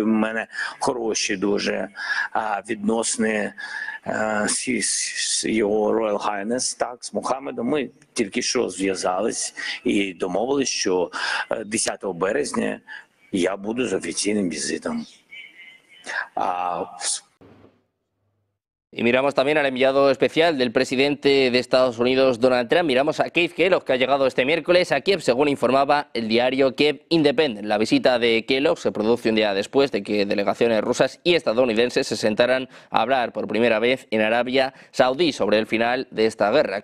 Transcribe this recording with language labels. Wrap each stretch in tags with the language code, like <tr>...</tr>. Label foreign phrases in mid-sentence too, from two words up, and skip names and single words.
<uk>У мене хороші дуже відносини з його</uk> <en>Royal Highness,</en> <uk>так, з Мухаммедом. Ми тільки що зв'язались і домовились, що 10 березня я буду з офіційним візитом.</uk> <es>Y miramos también al enviado especial del presidente de Estados Unidos, Donald Trump. Miramos a Keith Kellogg, que ha llegado este miércoles a Kiev, según informaba el diario Kiev Independent. La visita de Kellogg se produce un día después de que delegaciones rusas y estadounidenses se sentaran a hablar por primera vez en Arabia Saudí sobre el final de esta guerra.</es>